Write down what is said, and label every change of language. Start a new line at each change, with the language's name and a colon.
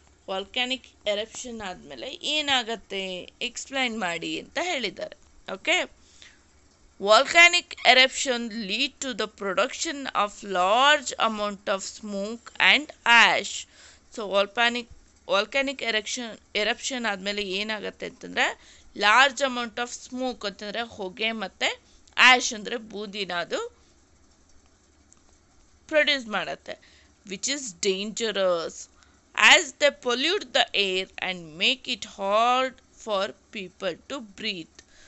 Kannada: Volcanic eruption ಆದಮೇಲೆ ಏನಾಗುತ್ತೆ explain ಮಾಡಿ ಅಂತ ಹೇಳಿದ್ದಾರೆ.
English: Okay, volcanic eruption lead to the production of large amount of smoke and ash.
Kannada: So volcanic eruption ಆದಮೇಲೆ ಏನಾಗುತ್ತೆ ಅಂತಂದರೆ ಲಾರ್ಜ್ ಅಮೌಂಟ್ ಆಫ್ ಸ್ಮೋಕ್ ಅಂತಂದರೆ ಹೊಗೆ ಮತ್ತು ಆ್ಯಶ್ ಅಂದರೆ ಬೂದಿನ ಅದು ಪ್ರೊಡ್ಯೂಸ್ ಮಾಡುತ್ತೆ,
English: Which is dangerous as they pollute the air and make it hard for people to breathe.